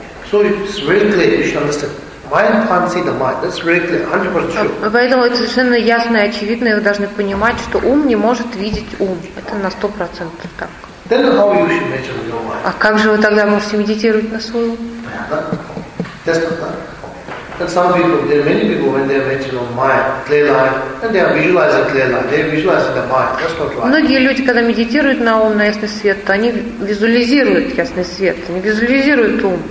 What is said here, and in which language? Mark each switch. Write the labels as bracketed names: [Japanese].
[English] So it's very clear, you should understand. Mind can't see the mind. That's very clear, 100% sure. [Russian] Поэтому это совершенно ясно и очевидно, и вы должны понимать, что ум не может видеть ум. Это на 100% так. [English] Then how you should measure your mind? [Russian] А как же вы тогда можете медитировать на свой ум? Понятно? Ясно, да? [English] And some people, there are many people when they mention of mind, clear line, and they are visualizing clear line, they are visualizing the mind. That's not right. [Russian] Многие люди, когда медитируют на ум, на ясный свет, то они визуализируют ясный свет, они визуализируют ум.